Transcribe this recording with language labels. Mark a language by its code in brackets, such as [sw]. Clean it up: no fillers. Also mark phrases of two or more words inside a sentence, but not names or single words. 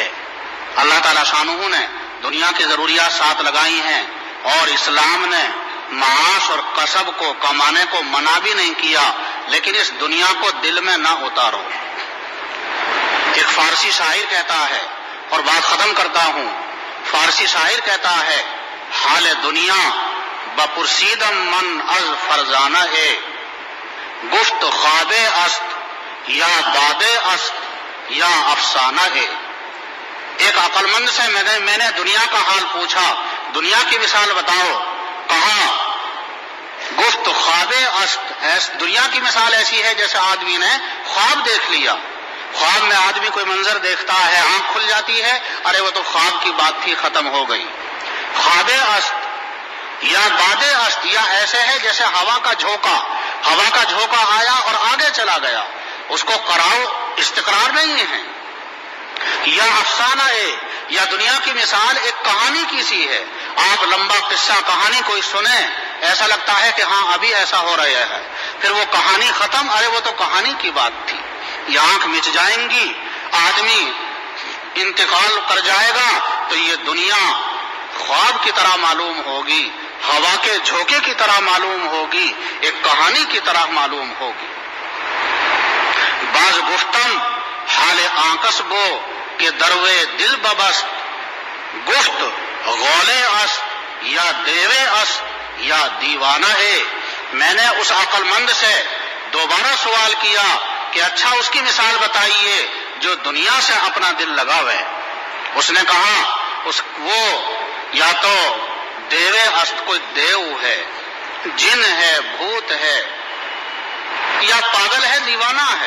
[ur] اللہ تعالیٰ شانہ نے دنیا کی ضروریات ساتھ لگائی ہیں، اور اسلام نے معاش اور کسب کو کمانے کو منع بھی نہیں کیا، لیکن اس دنیا کو دل میں نہ اتارو۔ ایک فارسی شاعر کہتا ہے، اور بات ختم کرتا ہوں، فارسی شاعر کہتا ہے، [fa] حال دنیا بپرسیدم من از فرزانہ ہے، گفت خواب است یا داد است یا افسانہ ہے۔ [ur] ایک عقل مند سے میں نے دنیا کا حال پوچھا، دنیا کی مثال بتاؤ، کہا [fa] گفت خواب است، [ur] دنیا کی مثال ایسی ہے جیسے آدمی نے خواب دیکھ لیا۔ خواب میں آدمی کوئی منظر دیکھتا ہے، آنکھ کھل جاتی ہے، ارے وہ تو خواب کی بات تھی، ختم ہو گئی۔ [fa] خواب است یا باد است، [ur] یا ایسے ہے جیسے ہوا کا جھونکا آیا اور آگے چلا گیا، اس کو قرار استقرار نہیں ہے۔ یا افسانہ ہے، یا دنیا کی مثال ایک کہانی کی سی ہے۔ آپ لمبا قصہ کہانی کوئی سنیں، ایسا لگتا ہے کہ ہاں ابھی ایسا ہو رہا ہے، پھر وہ کہانی ختم، ارے وہ تو کہانی کی بات تھی۔ یہ آنکھ مچ جائیں گی، آدمی انتقال کر جائے گا، تو یہ دنیا خواب کی طرح معلوم ہوگی، ہوا کے جھونکے کی طرح معلوم ہوگی، ایک کہانی کی طرح معلوم ہوگی۔ [fa] باز گفتم حال آنکس بو کہ دروے دل ببست، گفت غولے است یا دیوے است یا دیوانہ ہے۔ [ur] میں نے اس عقل مند سے دوبارہ سوال کیا کہ اچھا اس کی مثال بتائیے جو دنیا سے اپنا دل لگاوے۔ اس نے کہا وہ یا تو [fa] دیوے است، [ur] کوئی دیو ہے، جن ہے، بھوت ہے، یا پاگل ہے، دیوانہ ہے۔